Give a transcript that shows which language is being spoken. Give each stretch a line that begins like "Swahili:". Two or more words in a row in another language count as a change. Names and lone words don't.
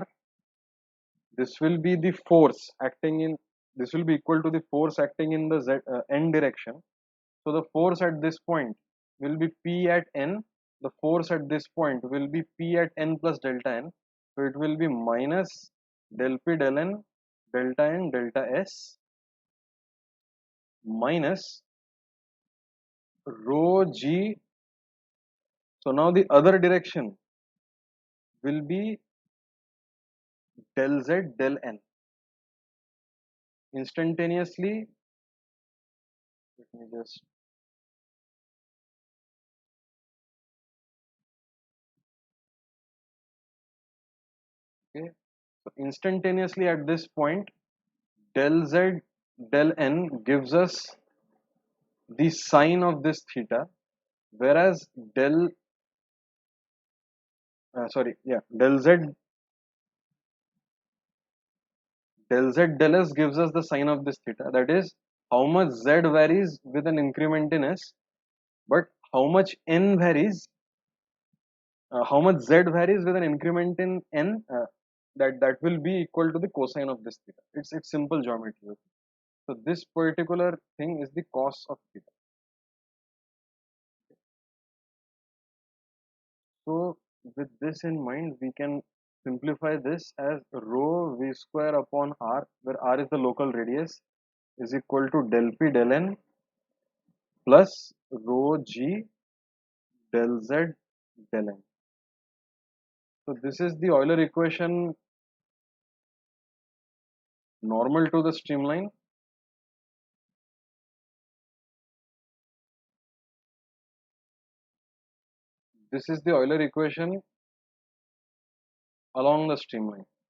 English: This will be the force acting in, this will be equal to the force acting in the n direction. So the force at this point will be P at n, the force at this point will be P at n plus delta n. So it will be minus del P del n delta n delta s minus rho g. So now the other direction will be del z del n. Instantaneously, let me just, okay, so instantaneously at this point, del z del n gives us the sine of this theta, whereas del z del s gives us the sine of this theta, that is how much z varies with an increment in s, but how much n varies, how much z varies with an increment in n, that will be equal to the cosine of this theta. It's simple geometry. Okay? So this particular thing is the cos of theta. So with this in mind, we can simplify this as rho v square upon r, where r is the local radius, is equal to del p del n plus rho g del z del n. So this is the Euler equation normal to the streamline. This is the Euler equation along the streamline.